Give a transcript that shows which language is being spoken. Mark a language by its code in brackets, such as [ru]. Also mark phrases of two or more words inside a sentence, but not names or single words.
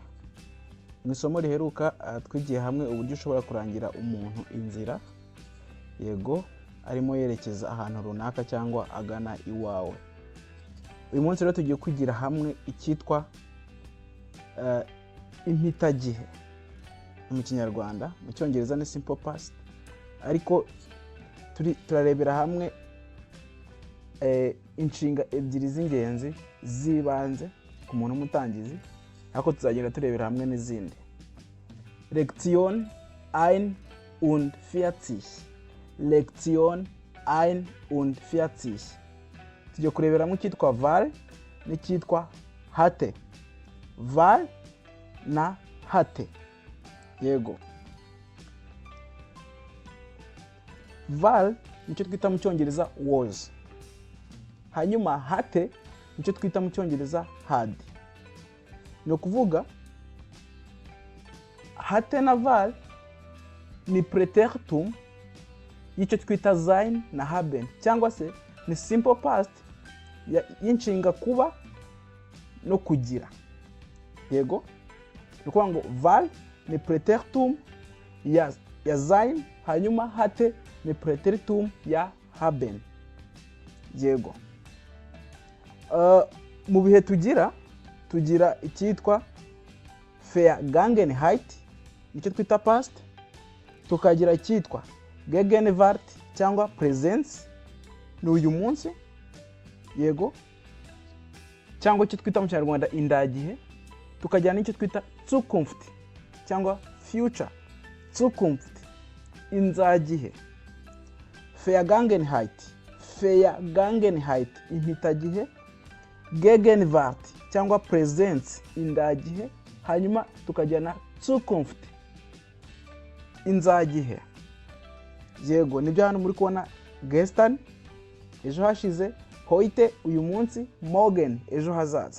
[rw] Mu isomo riheruka twigiye hamwe uburyo ushobora kurangira umuntu inzira yego arimo yerekeza ahantu runaka cyangwa agana iwawe. Uyu munsi rero tugiye kwigira hamwe icyitwa impitagihe mu Kinyarwanda, mu Cyongereza ni [en] simple past, [rw] ariko turarebera hamwe inshinga ebyiri z'ingenzi zibanze ku muntu umutangizi, ariko tuzagenda turebera hamwe n'izindi. [de] Lektion, und hatte. Lektion, und hatte. [rw] Tugiye kurebera hamwe icyitwa var n'icyitwa hatte. Var na hatte. Yego. Var nicyo twita mu Cyongereza was. Hanyuma hatte nicyo twita mu Cyongereza had. No kuvuga hatte na var ni preteritum y'icyo twita sein na haben, cyangwa se ni [en] simple past [rw] y'inshinga kuba no kugira. Yego. No kuvuga ngo var ni preteritum ya sein, hanyuma hatte ni preteritum ya haben. Yego. Mu bihe tugira icyitwa Vergangenheit, nicyo twita past, tukagira icyitwa Gegenwart cyangwa presence, ni uyu munsi. Yego. Cyangwa icyo twita mu Kinyarwanda indagihe, tukagira n'icyo twita Zukunft cyangwa future. Zukunft, inzagihe. Vergangenheit, impitagihe. Gegenwart cyangwa presence, indagihe. Hanyuma tukagira na Zukunft, inzagihe. Yego, nibyo hano muri kubona gestern, ejo hashize, heute, uyu munsi, morgen, ejo hazaza.